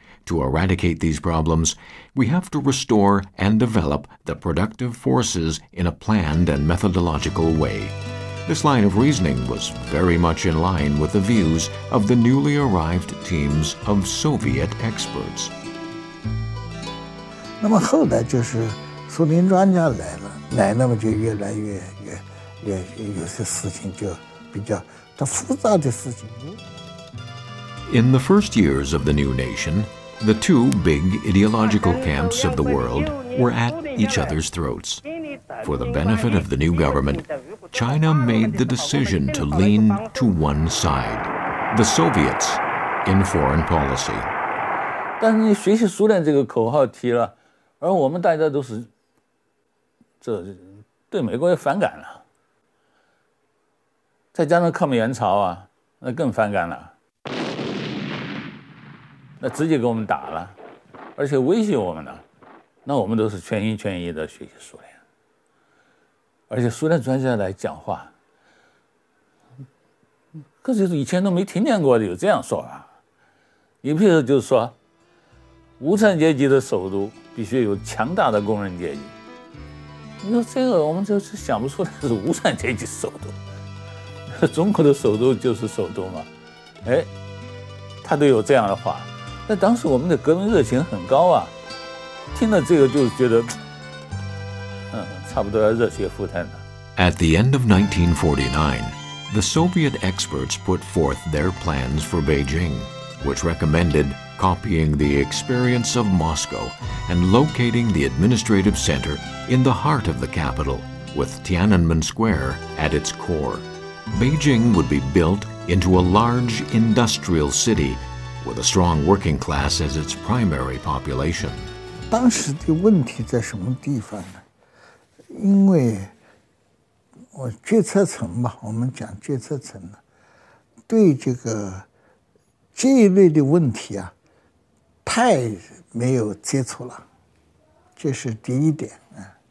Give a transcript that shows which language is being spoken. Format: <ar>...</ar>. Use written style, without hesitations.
<en>To eradicate these problems, we have to restore and develop the productive forces in a planned and methodological way. This line of reasoning was very much in line with the views of the newly arrived teams of Soviet experts.</en> <zh>那么后来就是苏联专家来了，那么就越来越有些事情就比较复杂的事情。</zh> <en>In the first years of the new nation, the two big ideological camps of the world were at each other's throats. For the benefit of the new government, China made the decision to lean to one side, the Soviets, in foreign policy.</en> <zh>但是你学习苏联这个口号提了，而我们大家都是对美国也反感了，再加上抗美援朝啊，那更反感了。那直接给我们打了，而且威胁我们了，那我们都是全心全意的学习苏联，而且苏联专家来讲话，可是以前都没听见过有这样说法。你比如就是说，无产阶级的首都必须有强大的工人阶级。你说这个我们就是想不出来是无产阶级首都，中国的首都就是首都嘛，哎，他都有这样的话。那当时我们的革命热情很高啊，听了这个就觉得，差不多要热血沸腾了。</zh> <en>At the end of 1949, the Soviet experts put forth their plans for Beijing, which recommended copying the experience of Moscow and locating the administrative center in the heart of the capital, with Tiananmen Square at its core. Beijing would be built into a large industrial city with a strong working class as its primary population.</en> <zh>当时的问题在什么地方呢？因为决策层吧，我们讲决策层呢，对这一类的问题啊，太没有接触了，这是第一点啊。</zh>